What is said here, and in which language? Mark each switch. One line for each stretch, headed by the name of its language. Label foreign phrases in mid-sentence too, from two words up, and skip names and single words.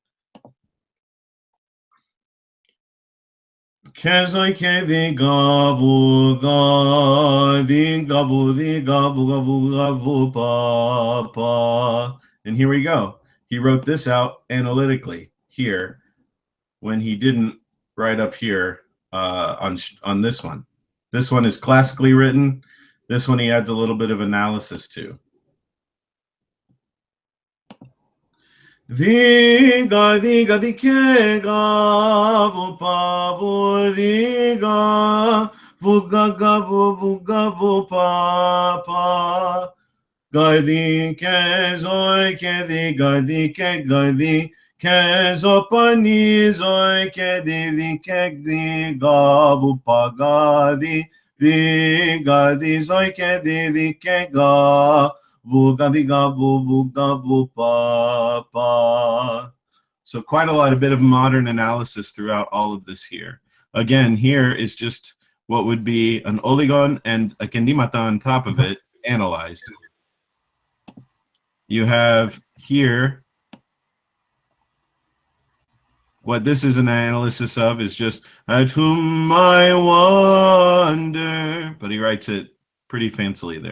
English: And here we go. He wrote this out analytically here when he didn't write up here on this one. This one is classically written. This one he adds a little bit of analysis to. Diga, diga, di que gavo pavo, diga, vuga gavo, vuga vo papa. Gadi ke zoi ke di gadi ke zopani zoi ke di gavu pagadi di gadi zoi ke di ga. So quite a lot, a bit of modern analysis throughout all of this here. Again, here is just what would be an oligon and a kendimata on top of it analyzed. You have here, what this is an analysis of is just at whom I wonder, but he writes it pretty fancily there.